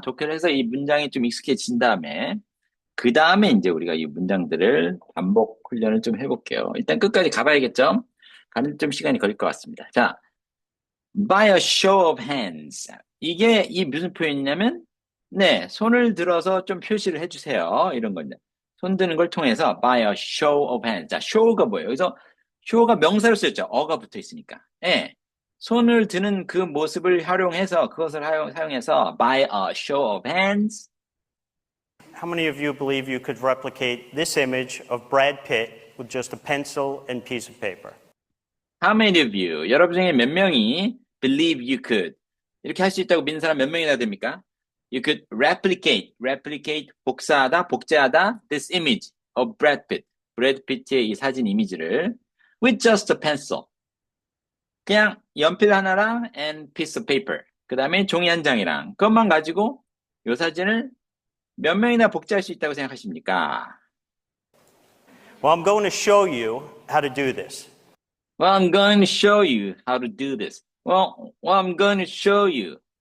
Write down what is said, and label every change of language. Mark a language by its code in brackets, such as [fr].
[ko] 독해를 해서 이 문장이 좀 익숙해진 다음에 그 다음에 이제 우리가 이 문장들을 반복 훈련을 좀 해볼게요. 일단 끝까지 가봐야겠죠? 가는 좀 시간이 걸릴 것 같습니다. [en] 자, by a show of hands. [ko] 이게 무슨 표현이냐면 네, 손을 들어서 좀 표시를 해주세요. 이런 건데. 손 드는 걸 통해서 [en] by a show of hands. [ko] 자, show가 뭐예요? 여기서 show가 명사로 쓰였죠. 어가 붙어 있으니까. 예. 손을 드는 그 모습을 활용해서 그것을 사용해서 [en] by a show of hands. How many of you believe you could replicate this image of Brad Pitt with just a pencil and piece of paper? How many of you? [ko] 여러분 중에 몇 명이 [en] believe you could? [ko] 이렇게 할 수 있다고 믿는 사람 몇 명이나 됩니까? [en] You could replicate [ko] 복사하다, 복제하다 [en] this image of Brad Pitt. [ko] 브래드 피트의 이 사진 이미지를 [en] with just a pencil. [ko] 그냥 연필 하나랑 [en] and piece of paper. [ko] 그 다음에 종이 한 장이랑 그것만 가지고 이 사진을 몇 명이나 복제할 수 있다고 생각하십니까? [en] Well, I'm going to show you how to do this. Well, I'm going to show you how to do this. Well, I'm going to show you.